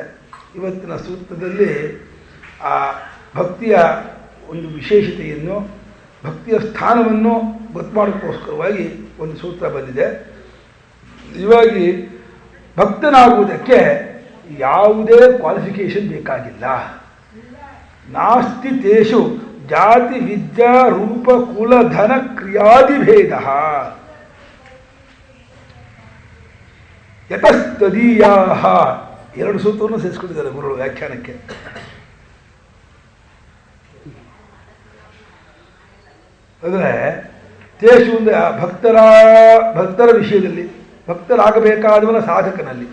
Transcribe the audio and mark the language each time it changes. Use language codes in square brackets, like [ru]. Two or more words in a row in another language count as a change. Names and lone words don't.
[kn] ಇವತ್ತಿನ ಸೂತ್ರದಲ್ಲಿ ಆ ಭಕ್ತಿಯ ಒಂದು ವಿಶೇಷತೆಯನ್ನು, ಭಕ್ತಿಯ ಸ್ಥಾನವನ್ನು ಗೊತ್ತು ಮಾಡೋಕ್ಕೋಸ್ಕರವಾಗಿ ಒಂದು ಸೂತ್ರ ಬಂದಿದೆ. ಇವಾಗಿ ಭಕ್ತನಾಗುವುದಕ್ಕೆ ಯಾವುದೇ ಕ್ವಾಲಿಫಿಕೇಷನ್ ಬೇಕಾಗಿಲ್ಲ. [sa] ನಾಸ್ತಿ ತೇಷು ಜಾತಿ ವಿದ್ಯಾ ರೂಪ ಕುಲ ಧನ ಕ್ರಿಯಾದಿಭೇದ ಯತಸ್ತದೀಯಾ. [kn] 2 ಸೂತ್ರವನ್ನು ಸೇರಿಸ್ಕೊಂಡಿದ್ದಾರೆ ಗುರುಗಳು ವ್ಯಾಖ್ಯಾನಕ್ಕೆ. ಅಂದರೆ ತೇಷು ಅಂದರೆ ಭಕ್ತರ ವಿಷಯದಲ್ಲಿ, ಭಕ್ತರಾಗಬೇಕಾದವನ ಸಾಧಕನಲ್ಲಿ.